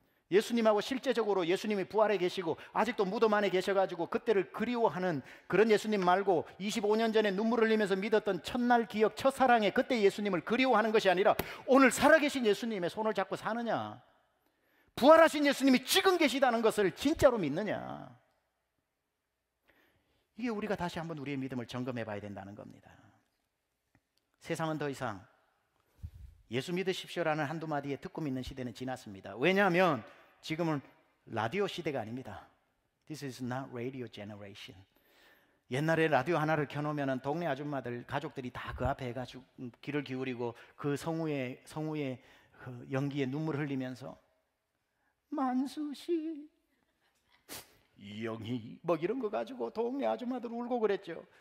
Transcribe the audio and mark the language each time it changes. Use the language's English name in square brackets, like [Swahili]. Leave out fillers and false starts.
[Korean] 예수님하고 실제적으로 예수님이 부활해 계시고 아직도 무덤 안에 계셔가지고 그때를 그리워하는 그런 예수님 말고 25년 전에 눈물 흘리면서 믿었던 첫날 기억, 첫사랑의 그때 예수님을 그리워하는 것이 아니라 오늘 살아계신 예수님의 손을 잡고 사느냐, 부활하신 예수님이 지금 계시다는 것을 진짜로 믿느냐, 이게 우리가 다시 한번 우리의 믿음을 점검해 봐야 된다는 겁니다. 세상은 더 이상 예수 믿으십시오라는 한두 마디에 듣고 믿는 시대는 지났습니다. 왜냐하면 지금은 라디오 시대가 아닙니다. [English] This is not radio generation. [Korean] 옛날에 라디오 하나를 켜놓으면 동네 아줌마들, 가족들이 다 그 앞에 해가지고 귀를 기울이고 그 성우의 그 연기에 눈물 흘리면서 만수씨 이영희 뭐 이런 거 가지고 동네 아줌마들 울고 그랬죠.